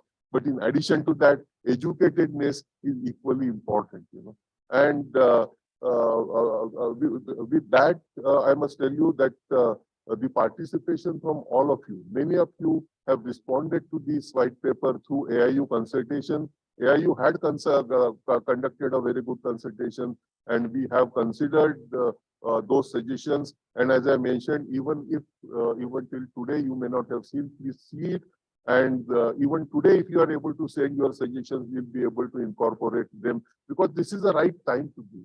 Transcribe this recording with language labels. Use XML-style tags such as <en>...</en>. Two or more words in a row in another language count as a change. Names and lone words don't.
<en>But in addition to that, educatedness is equally important. And with that, I must tell you that the participation from all of you, many of you have responded to this white paper through AIU consultation. AIU had conducted a very good consultation, and we have considered those suggestions. And as I mentioned, even if even till today you may not have seen, please see it. And even today, if you are able to send your suggestions, we'll be able to incorporate them, because this is the right time to do.</en>